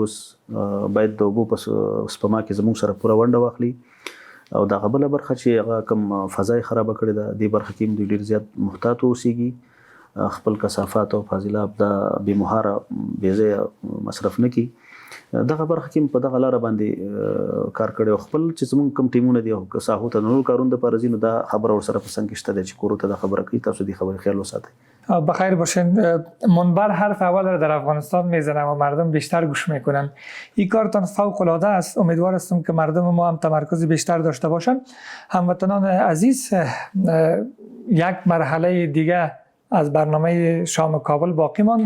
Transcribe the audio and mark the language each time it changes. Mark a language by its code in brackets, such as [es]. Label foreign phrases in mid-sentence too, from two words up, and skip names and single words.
[ps] اوس باید د اوبو په سپما کې زموږ سره پوره ونډه واخلي او دغه بله برخه چې هغه کوم فضا یې خرابه کړې ده دې برخه کې هم دوی ډېر زیات محتاط واوسېږي، خپل کثافات او فاضلاب د بېمهاره بېځایه مصرف نه کړي. دغه برخه کې په دغه لاره باندې کار کړی او خپل چې زموږ کوم ټیمونه دي او ساحو ته نور کارونه دپاره ځي نو دا خبره ورسره په څنګ کې شته دی چې کورو ته دا خبره کوي. تاسو دې خبرې خیال وساتئ. [fa] بخیر باشین. منبر حرف اول را در افغانستان میزنه و مردم بیشتر گوش میکنن. این کارتان فوق العاده است. امیدوار هستم که مردم ما هم تمرکز بیشتر داشته باشن. هموطنان عزیز، یک مرحله دیگه از برنامه شام کابل باقی مانده.